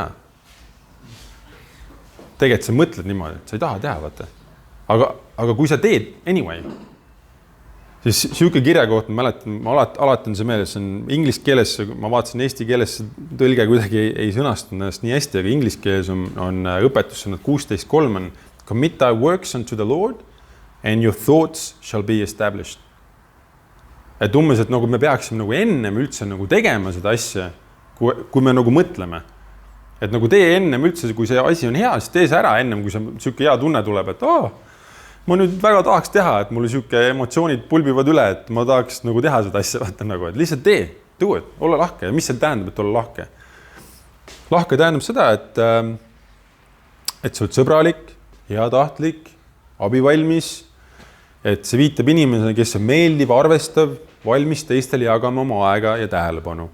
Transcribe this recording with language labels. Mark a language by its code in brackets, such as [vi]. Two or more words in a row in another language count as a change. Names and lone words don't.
[et] Tegelikult sa mõtled niimoodi, et sa ei taha teha, vaata. Aga kui sa teed anyway, siis siuke kirja koht, ma alati on see meeles, see on inglise keeles, ma vaatasin eesti keeles, tõlge kuidagi ei sõnastunud ennast nii hästi, aga inglise keeles on õpetussõnad 16.3 on [en] commit thy works unto the Lord and your thoughts shall be established. [et] Et umbes, et nagu me peaksime nagu ennem üldse nagu tegema seda asja, kui me nagu mõtleme. Et nagu tee ennem üldse, kui see asi on hea, siis tee see ära ennem, kui see siuke hea tunne tuleb, et ma nüüd väga tahaks teha, et mulle siuke emotsioonid pulbivad üle, et ma tahaks nagu teha seda asja, vaata nagu, et lihtsalt tee, [en] do it, [et] ole lahke. Ja mis see tähendab, et ole lahke? Lahke tähendab seda, et sa oled sõbralik, heatahtlik, abivalmis, et see viitab inimesele, kes on meeldiv, arvestav, valmis teistele jagama oma aega ja tähelepanu.